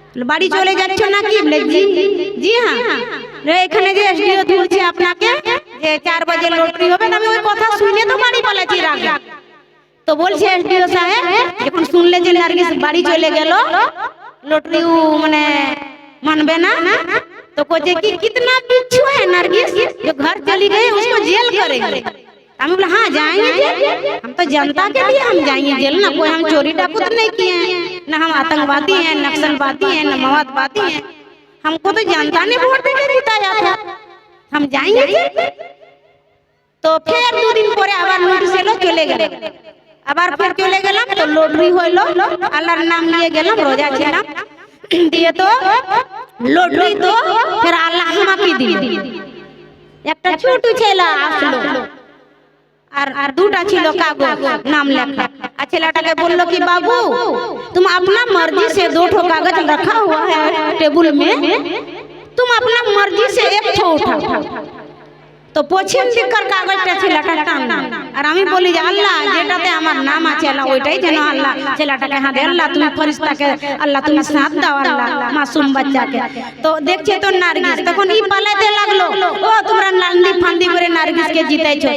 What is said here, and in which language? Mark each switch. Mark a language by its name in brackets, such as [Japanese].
[Bangla] বাড়ি চলে যাচ্ছ নাকি, বলে জি জি হ্যাঁ, এখানে যে এসডিও বলছে আপনাকে যে 4 বাজে লটারি হবে, আমি ওই কথা শুনে তো বাড়ি পালাচ্ছি রাগে। তো বলছে এসডিও সাহেব যখন শুনলে যে নার্গিস বাড়ি চলে গেল লটারি মানে [Hindi] मानबे ना, तो कोचे कि कितना बिच्छू है नरगिस जो घर चली गई उसको जेल करेंगे। हम बोले हाँ जाएंगे जेल, हम तो जनता के लिए हम जाएंगे जेल ना, कोई हम चोरी डाकू तो नहीं किए हैं, ना हम आतंकवादी हैं, नक्सलवादी हैं, न मवादवादी हैं, हमको तो जनता ने वोट देके जिताया था, हम जाएंगे जेल। तो फिर 2 दिन [Bangla] পরে আবার নোটিশ এলো চলে গেল, আবার ফের চলে গেলাম তো লটারি হইলো, আল্লাহর নাম নিয়ে গেলাম, রোজা ছিলাম দিয়ে তো লটারি তো फिर আল্লাহ আমাকে দিল। একটা ছোট ছেলে আসলো আর দুটা ছিল কাগজ নাম লেখা, আর ছেলেটাকে বললো [Hindi] कि बाबू तुम अपना मर्जी से 2 ठो कागज रखा हुआ है टेबल में, तुम अपना मर्जी से एक ठो उठाओ। [Bangla] তো পশ্চিম দিকের কাগজটা ছেলেটা টানলাম আর আমি বলি যে আল্লাহ যেটাতে আমার নাম আছে আল্লাহ ওইটাই যেন আল্লাহ ছেলেটাকে হাতে, আল্লাহ তুমি ফেরেশতাকে, আল্লাহ তুমি সাথ দাও আল্লাহ মাসুম বাচ্চাকে। তো দেখছে তো নার্গিস, তখন ই পালাতে লাগলো, ও তোমরা নান্দি ফান্দি করে নার্গিসকে জিতাইছো।